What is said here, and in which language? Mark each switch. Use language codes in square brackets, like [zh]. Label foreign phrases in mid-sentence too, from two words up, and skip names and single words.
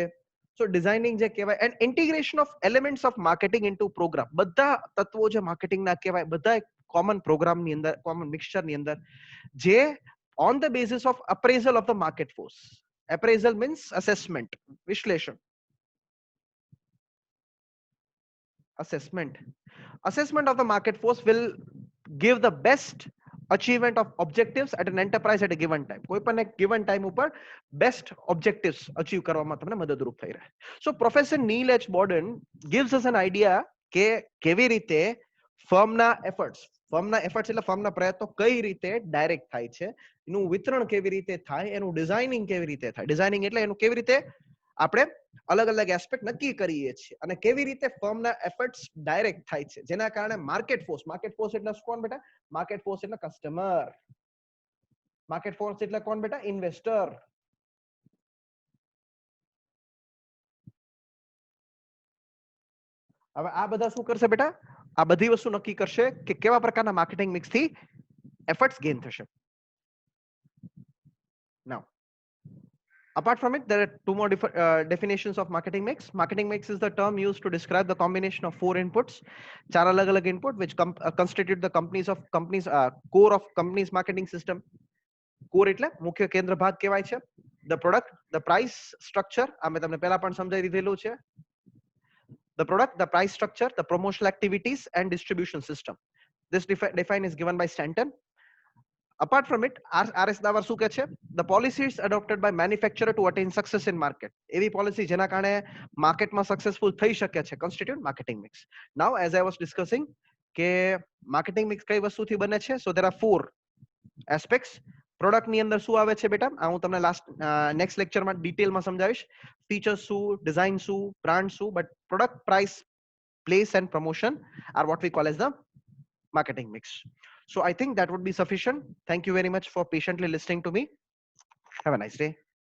[en] so designing [gu] જે કહેવાય, [en] and integration of elements of marketing into program. [gu] બધા તત્વો જે માર્કેટિંગના કહેવાય, બધા કોમન પ્રોગ્રામની અંદર, કોમન મિક્સચરની અંદર, જે [en] on the basis of appraisal of the market force. appraisal means assessment, [gu] વિશ્લેષણ. [en] Assessment of the market force will give the best achievement of objectives at an enterprise at a given time. [gu] કોઈ પણ એક [en] given time [gu] ઉપર [en] best objectives achieve [gu] કરવામાં તમને મદદરૂપ થઈ રહે. [en] So Professor Neil H. Borden gives us an idea [gu] કે કેવી રીતે ફર્મના એફર્ટ્સ એટલે ફર્મના પ્રયત્નો કઈ રીતે ડાયરેક્ટ થાય છે, એનું વિતરણ કેવી રીતે થાય, એનું ડિઝાઇનિંગ કેવી રીતે થાય. ડિઝાઇનિંગ એટલે એનું કેવી રીતે આપણે અલગ અલગ એસ્પેક્ટ નક્કી કરીએ છીએ અને કેવી રીતે ફર્મના એફર્ટ્સ ડાયરેક્ટ થાય છે, જેના કારણે [en] market force [gu] એટલે કોણ બેટા? [en] market force [gu] એટલે કસ્ટમર. [en] market force [gu] એટલે કોણ બેટા? ઇન્વેસ્ટર. હવે આ બધા શું કરશે બેટા? આ બધી વસ્તુ નક્કી કરશે કે કેવા પ્રકારના [en] marketing mix [gu] થી [en] efforts gain [gu] થશે. [en] Now, apart from it, there are two more definitions of marketing mix. Marketing mix is the term used to describe the combination of 4 inputs, [hi] चार अलग-अलग [en] input which constitute the core of company's marketing system. [gu] Core એટલે મુખ્ય કેન્દ્ર ભાગ કહેવાય છે. [en] The product, the price structure, [gu] આ મેં તમને પહેલા પણ સમજાવી દીધેલું છે. [en] The product, the price structure, the promotional activities, and distribution system. This define is given by Stanton. Apart from it, [gu] RS દાવર શું કહે છે? [en] The policies adopted by manufacturer to attain success in market. [gu] એવી policy જેના કારણે માર્કેટમાં સક્સેસફુલ થઈ શકે છે, [en] constitute marketing mix. Now, as I was discussing, કે marketing mix [gu] કઈ વસ્તુથી બને છે? [en] So there are 4 aspects. [gu] પ્રોડક્ટ ની અંદર શું આવે છે બેટા? આ હું તમને નેક્સ્ટ લેક્ચરમાં ડિટેલમાં સમજાવીશ. ફીચર્સ શું, ડિઝાઇન શું, બ્રાન્ડ શું, [en] but product, price, place and promotion are what we call as the marketing mix. So I think that would be sufficient. Thank you very much for patiently listening to me. Have a nice day.